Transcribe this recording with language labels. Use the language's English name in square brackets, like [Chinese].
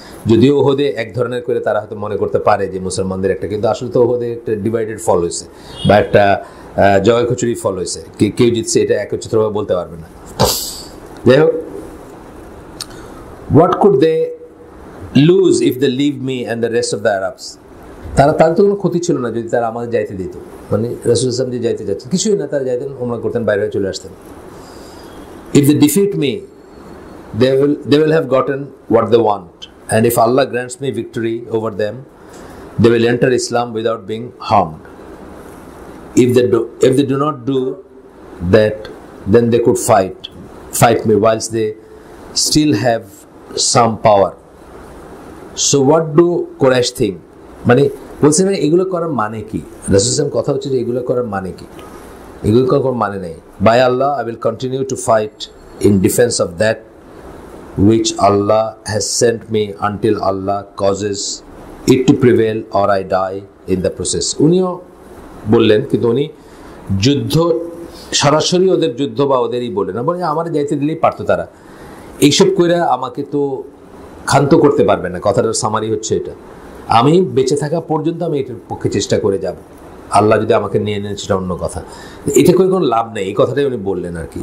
[Bangla] যদিও ওহদে এক ধরনের করে তারা হয়তো মনে করতে পারে যে মুসলমানদের একটা, কিন্তু আসলে তো ওহদে একটা ডিভাইডেড ফল হয়েছে বা একটা জয় খিচুড়ি ফল হয়েছে, কেউ জিতছে এটা একত্রিতভাবে বলতে পারবে না। যাই হোক, [English] what could they lose if they leave me and the rest of the Arabs, [Bangla] তাদের তো কোনো ক্ষতি ছিল না যদি তারা আমাদের যাইতে দিত, মানে রাসূল সাল্লাল্লাহু আলাইহি ওয়াসাল্লাম যে যাইতে যাচ্ছেন কিছুই না, তারা যাইতেন, ওমরা করতেন, বাইরে চলে আসতেন। [English] If they defeat me, they will have gotten what they want, and if Allah grants me victory over them, they will enter Islam without being harmed. If they do not do that, then they could fight me whilst they still have some power. So what do Quraysh think? [Bangla] মানে বলছেন এগুলো করার মানে কি? রাসূল সাল্লাল্লাহু কথা হচ্ছে যে এগুলো করার মানে কি? এগুলো করার মানে নেই। [English] By Allah, I will continue to fight in defense of that which Allah has sent me until Allah causes it to prevail or I die in the process. [Bangla] উনিও বললেন, কিন্তু উনি যুদ্ধ সরাসরি ওদের যুদ্ধ বা ওদেরই বলে না, বলে আমার যাইতে দিলেই পারতো তারা। এইসব কইরা আমাকে তো ক্ষান্ত করতে পারবে না। কথাটার সামারি হচ্ছে এটা, আমি বেঁচে থাকা পর্যন্ত আমি এটার পক্ষে চেষ্টা করে যাব, আল্লাহ যদি আমাকে নিয়ে নেন সেটা অন্য কথা, এটা করে কোনো লাভ নেই, এই কথাটাই উনি বললেন আর কি।